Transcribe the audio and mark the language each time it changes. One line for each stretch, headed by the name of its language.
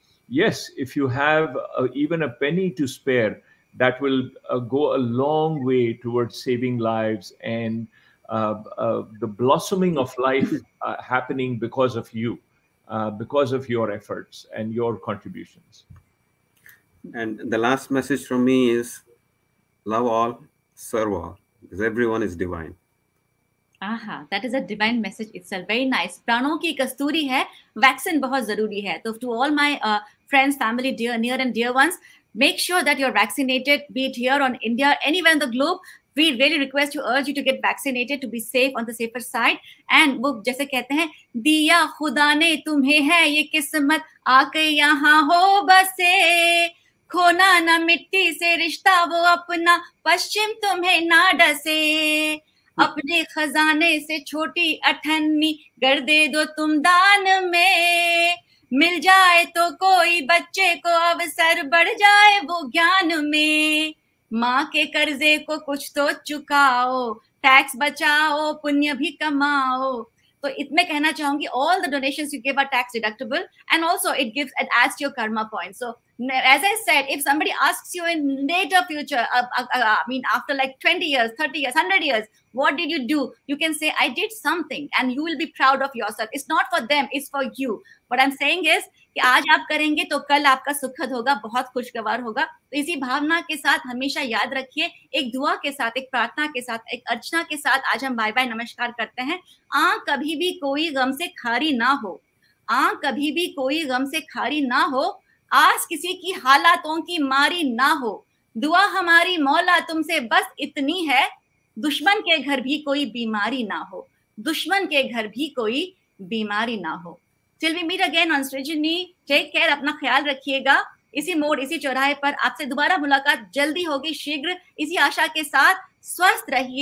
English: Yes, if you have even a penny to spare, that will go a long way towards saving lives and the blossoming of life happening because of you, because of your efforts and your contributions. And the last message from me is love all, serve all, because everyone is divine. Aha, that is a divine message itself. Very nice.
Hindi: प्राणों की कस्तूरी है, vaccine बहुत जरूरी है.
English: So to all my friends, family, near and dear ones, make sure that you're vaccinated, be it here on India, anywhere in the globe. we really request to urge you to get vaccinated to be safe on the safer side.
Hindi: And वो जैसे कहते हैं, दिया खुदा ने तुम्हें है ये किस्मत, आके यहाँ हो बसे, खोना ना मिट्टी से रिश्ता वो अपना, पश्चिम तुम्हें ना डसे, अपने खजाने से छोटी अठन्नी कर दे दो तुम दान में, मिल जाए तो कोई बच्चे को अवसर, बढ़ जाए वो ज्ञान में, माँ के कर्जे को कुछ तो चुकाओ, टैक्स बचाओ, पुण्य भी कमाओ. तो इतने कहना चाहूंगी,
English: all the donations you give are tax deductible, and also it adds to your karma points. So as I said, if somebody asks you in later future, I mean after like 20 years, 30 years, 100 years, what did you do? You can say, I did something, and you will be proud of yourself. It's not for them, it's for you. What I'm saying is
Hindi: कि आज आप करेंगे तो कल आपका सुखद होगा, बहुत खुशगवार होगा. तो इसी भावना के साथ हमेशा याद रखिए, एक दुआ के साथ, एक प्रार्थना के साथ, एक अर्चना के साथ आज हम बाय बाय नमस्कार करते हैं. आँख कभी भी कोई गम से खारी ना हो, आँख कभी भी कोई गम से खारी ना हो, आस किसी की हालातों की मारी ना हो, दुआ हमारी मौला तुमसे बस इतनी है, दुश्मन के घर भी कोई बीमारी ना हो, दुश्मन के घर भी कोई बीमारी ना हो.
English: Till we meet again on Srijini, take care,
Hindi: अपना ख्याल रखिएगा. इसी मोड़, इसी चौराहे पर आपसे दोबारा मुलाकात जल्दी होगी, शीघ्र. इसी आशा के साथ स्वस्थ रहिए.